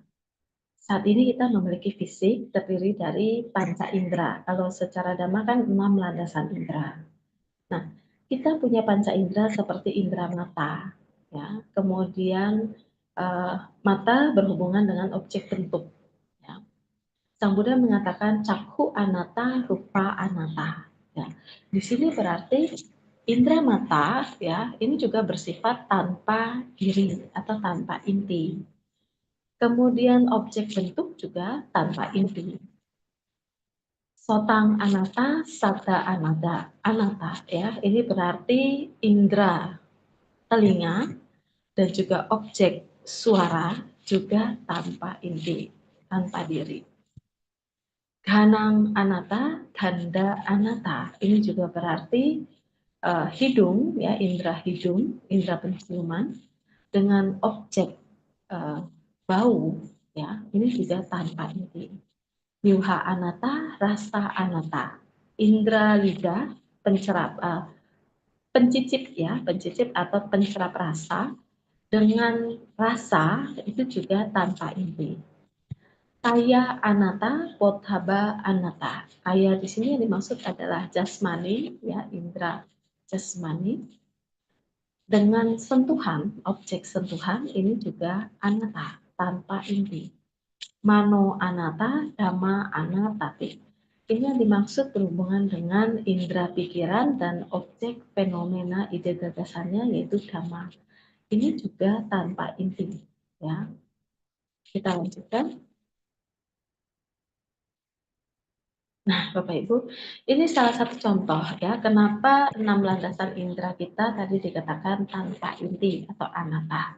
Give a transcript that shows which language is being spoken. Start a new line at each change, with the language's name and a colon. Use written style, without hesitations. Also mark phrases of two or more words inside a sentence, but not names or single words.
Indonesian: Saat ini kita memiliki fisik terdiri dari panca indera. Kalau secara Dhamma kan 6 landasan indera. Nah, kita punya panca indera seperti indera mata, ya. Kemudian mata berhubungan dengan objek bentuk. Ya. Sang Buddha mengatakan
Pali: cakhu anatta, rupa anatta.
Indonesian: Ya. Di sini berarti indera mata, ya, ini juga bersifat tanpa diri atau tanpa inti. Kemudian objek bentuk juga tanpa inti.
Pali: Sotang anatta, sata anatta,
Indonesian: ya, ini berarti indera telinga dan juga objek suara juga tanpa inti, tanpa diri.
Pali: Ghanang anatta, ganda anatta,
Indonesian: ini juga berarti hidung, ya, indera hidung, indera penciuman dengan objek bau, ya, ini juga tanpa inti.
Pali: Yuha anatta, rasa anatta,
Indonesian: indera lidah, pencicip, ya, pencicip atau pencerap rasa dengan rasa itu juga tanpa inti.
Pali: Kaya anatta, pothaba anatta.
Indonesian: Kaya di sini yang dimaksud adalah jasmani, ya, indera jasmani. Dengan sentuhan, objek sentuhan ini juga anatta, tanpa inti.
Pali: Mano anatta, dhamma anattati.
Indonesian: Ini yang dimaksud berhubungan dengan indera pikiran dan objek fenomena ide gagasannya yaitu dhamma. Ini juga tanpa inti, ya. Kita lanjutkan. Nah, Bapak Ibu, ini salah satu contoh, ya, kenapa 6 landasan indera kita tadi dikatakan tanpa inti atau anatta.